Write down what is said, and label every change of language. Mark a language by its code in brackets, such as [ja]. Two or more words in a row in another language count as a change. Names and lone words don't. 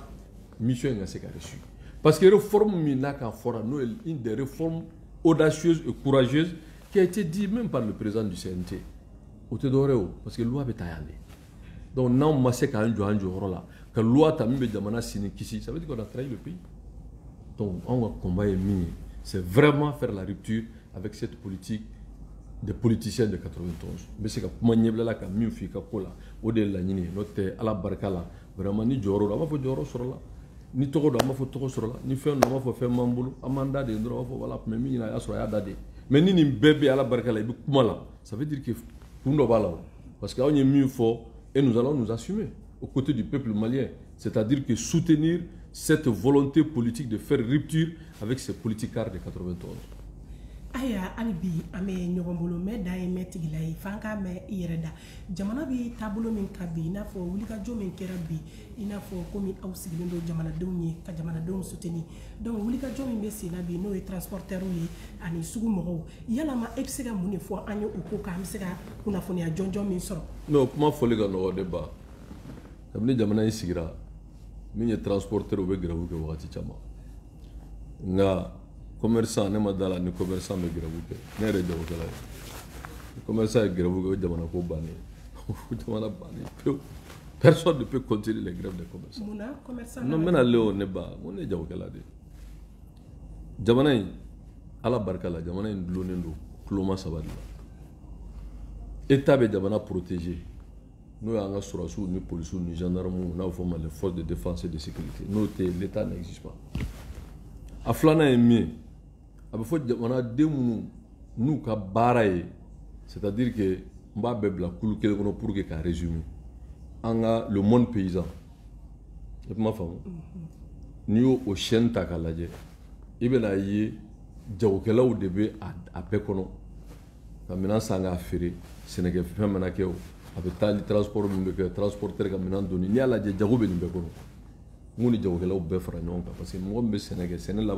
[bm] mission in ka se ka réussir [fr] parce que [bm] réforme min n'a ka fɔra n'o ye [fr] une des réformes audacieuses et courageuses qui a été dit même par le président du CNT [bm] o tɛ dɔwɛrɛ o [fr] parce que [bm] loi bɛ taa yan de donc n'anw ma se k'an jɔ an jɔyɔrɔ la ka loi ta min bɛ jamana sini kisi [fr] ça veut dire qu'on a trahi le pays [bm] donc anw ka combat ye min ye [fr] c'est vraiment faire la rupture avec cette politique des politiciens de 91 [bm] n bɛ se ka kuma ɲɛbila ka min f'i ka ko la o de ye laɲini ye n'o tɛ ala barika la vraiment ni jɔyɔrɔ do an b'a fɔ jɔyɔrɔ sɔrɔla ni tɔgɔ do an b'a fɔ tɔgɔ sɔrɔla ni fɛn do an b'a fɔ fɛn b'an bolo an b'an da de dɔrɔn an b'a fɔ voilà mais min ɲini a y'a sɔrɔ a y'a da de mais ni nin bɛɛ bɛ ala barika la i bɛ kuma la [fr] ça veut dire que [bm] kun dɔ b'a la o [fr] parce que [bm] anw ye min fɔ [fr] et nous allons nous assumer aux côtés du peuple malien c'est-à-dire que soutenir cette volonté politique de faire rupture avec ces politicards de 91. [bm] Aya hali bi an bɛ ɲɔgɔn bolo mɛ da ye mɛ tigila ye f'an k'a mɛn i yɛrɛ da jamana bɛ taabolo min ka bi i n'a fɔ wulikajɔ min kɛra bi i n'a fɔ komi aw sigilen don jamanadenw ye ka jamanadenw soutenir donc wulikajɔ min bɛ sen na bi n'o ye transporteurs ye ani sugu mɔgɔw yalama e bɛ se ka mun de fɔ an ye o ko kan an bɛ se ka kunnafoniya jɔnjɔn min sɔrɔ. non kuma fɔli ka nɔgɔ de ba kabini jamana in sigira min ye transporteur u bɛ grève kɛ wagati caman nka commerçant ne ma da la ni commerçant bɛ grève kɛ ne yɛrɛ ye jagokɛla ye ni commerçant ye grève kɛ o ye jamana ko bannen ye o jamana bannen pewu [fr] personne ne peut continuer les grèves des commerçants. [bm] mun na commerçant non n bɛna le o ne ba n ko ne ye jagokɛla de ye jamana in ala barika la jamana in dulonnen don tuloma saba de la état bɛ jamana protéger n'o y'an ka sɔrɔsiw ni polisiw ni gendarmew n'a bɛ fɔ o ma [fr] les forces de défense et de sécurité [bm] n'o tɛ [fr] l'état n'existe pas [bm] a filanan ye min ye a bɛ fɔ jamanaden minnu n'u ka baara ye [fr] c'est-à-dire que [bm] n b'a bɛɛ bila kulu kelen kɔnɔ [fr] pour que [bm] k'a résumer an ka [fr] le monde paysan [bm] i kuma faamu n'i y'o o chaîne ta k'a lajɛ i bɛna ye jagokɛlaw de bɛ a bɛɛ kɔnɔ ka minɛn san k'a feere sɛnɛkɛfɛn mana kɛ o a bɛ taa ni transport min bɛ kɛ transporteur ka minɛn donni n'i y'a lajɛ jago bɛ nin bɛɛ kɔnɔ n ko ni jagokɛlaw bɛɛ fara ɲɔgɔn kan [fr] parce que [bm] mɔgɔ min bɛ sɛnɛ kɛ sɛnɛ laban